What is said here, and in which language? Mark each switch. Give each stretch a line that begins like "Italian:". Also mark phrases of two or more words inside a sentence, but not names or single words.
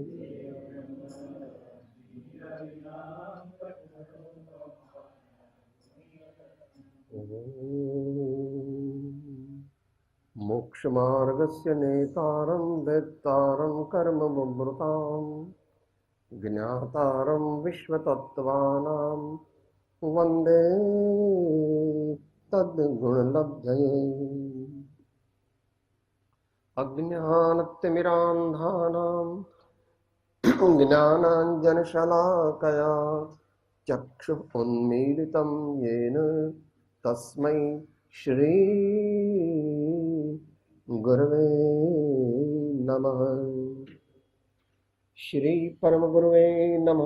Sanskrit: મોક્ષ માર્ગસ્ય નેતારં વેત્તારં કર્મ વિવૃતાં જ્ઞાતારં વિશ્વતત્ત્વાનાં વંદે તદ્ગુણલબ્ધયે અજ્ઞાનતિમિરાન્ધાનાં જ્ઞાનાંજનશલાકયા ચક્ષુઃ ઉન્મીલિतं येन तस्मै श्री गुरवे नमः। श्री परम गुरवे नमः।